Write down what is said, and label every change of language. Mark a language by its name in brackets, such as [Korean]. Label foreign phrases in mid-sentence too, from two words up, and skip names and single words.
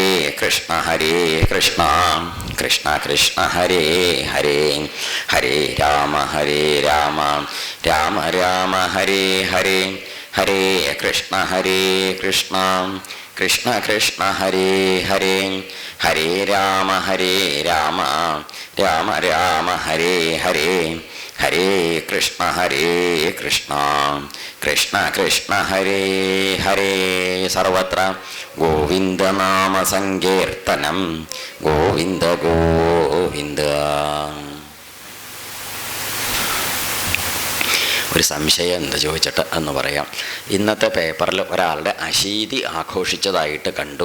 [Malayalam] കൃഷ്ണ കൃഷ്ണ കൃഷ്ണ ഹരേ ഹരേ ഹരേ രാമ രാമ രാമ ഹരേ ഹരേ ഹരേ കൃഷ്ണ കൃഷ്ണ കൃഷ്ണ ഹരേ ഹരേ ഹരേ രാമ രാമ രാമ ഹരേ ഹരേ ഹരേ കൃഷ്ണ കൃഷ്ണ ഹരേ ഹരേ. സർവത്ര ഗോവിന്ദനാമ സങ്കീർത്തനം. ഗോവിന്ദ ഗോവിന്ദ. ഒരു സംശയം എന്താ ചോദിച്ചിട്ട് എന്ന് പറയാം. ഇന്നത്തെ പേപ്പറിൽ ഒരാളുടെ അശീതി ആഘോഷിച്ചതായിട്ട് കണ്ടു.